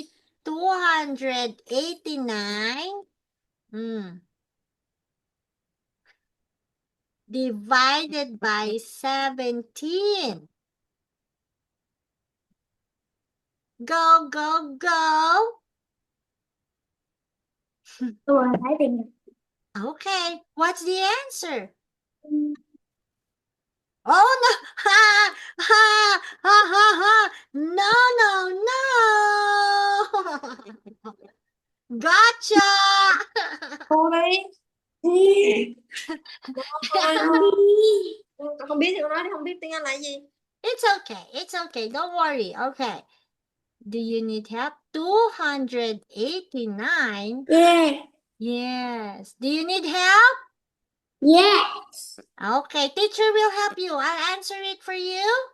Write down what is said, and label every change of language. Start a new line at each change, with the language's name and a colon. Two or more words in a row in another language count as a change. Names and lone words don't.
English: 289. Divided by 17. Go, go, go. I think. Okay, what's the answer? Oh no! Ha! Ha! Ha! Ha! Ha! No! No! No! Gotcha!
Vietnamese: Cô đi. Không biết thì con nói đi, không biết tiếng Anh là gì.
English: It's okay. It's okay. Don't worry. Okay. Do you need help? 289. Yeah. Yes. Do you need help? Yes. Okay. Teacher will help you. I'll answer it for you.